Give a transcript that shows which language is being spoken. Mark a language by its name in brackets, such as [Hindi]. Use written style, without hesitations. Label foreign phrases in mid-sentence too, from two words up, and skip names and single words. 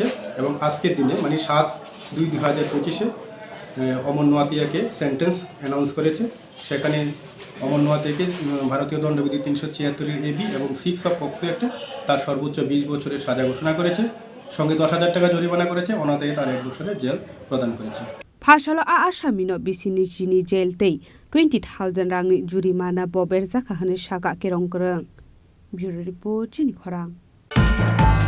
[Bangla] এবং আজকের দিনে মানে 7/2/2025 অমর নোয়াতিয়াকে [English] sentence announce [Bangla] করেছে। সেখানে অমর নোয়াতিয়াকে ভারতীয় দণ্ডবিধি 376 AB এবং 6 পক্সো অ্যাক্টে তার সর্বোচ্চ 20 বছরের সাজা ঘোষণা করেছে। সঙ্গে 10,000 টাকা জরিমানা করেছে, অনাদায়ে তার 1 বছরের জেল প্রদান করেছে। [Kok Borok] Phashalo a asamino bisini jini jail tei 20,000 rangni jurimana bober zakahane shaka kerongkrang. [English] Bureau report [Kok Borok] jini khorang.